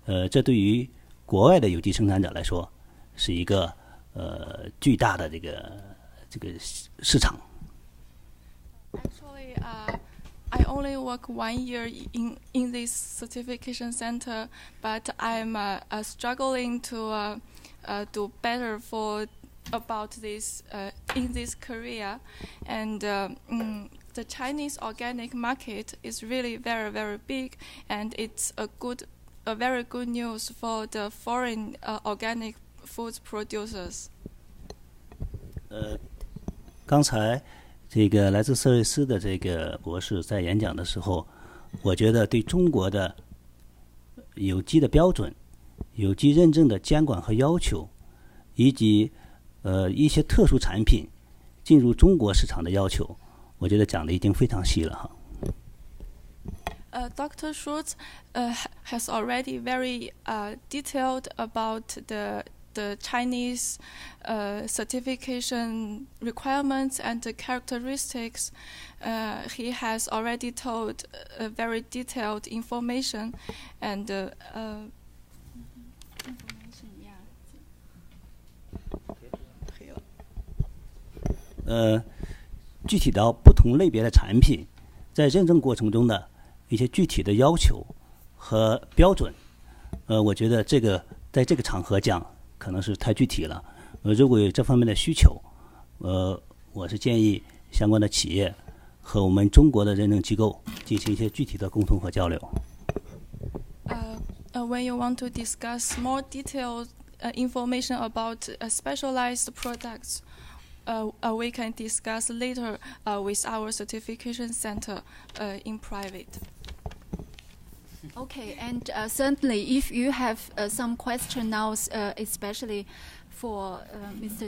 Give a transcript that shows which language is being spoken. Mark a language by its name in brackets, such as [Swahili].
[Chinese] 这对于国外的有机生产者来说，是一个巨大的这个市场。 [English] Actually, I only work 1 year in this certification center, but I'm struggling to do better about this in this career, and the Chinese organic market is really very, very big, and it's a very good news for the foreign organic food producers. [Chinese] 刚才这个来自色瑞斯的这个博士在演讲的时候，我觉得对中国的有机的标准、有机认证的监管和要求，以及一些特殊产品进入中国市场的要求，我觉得讲的已经非常细了哈。 [English] Dr. Schulz has already very detailed about the Chinese certification requirements and the characteristics. He has already told very detailed information, and information, [Chinese] 具体到不同类别的产品，在认证过程中的一些具体的要求和标准，我觉得这个在这个场合讲可能是太具体了。如果有这方面的需求，我是建议相关的企业和我们中国的认证机构进行一些具体的沟通和交流。 [English] When you want to discuss more detailed information about specialized products, we can discuss later with our certification center in private. Okay, and certainly if you have some question now, especially for Mr.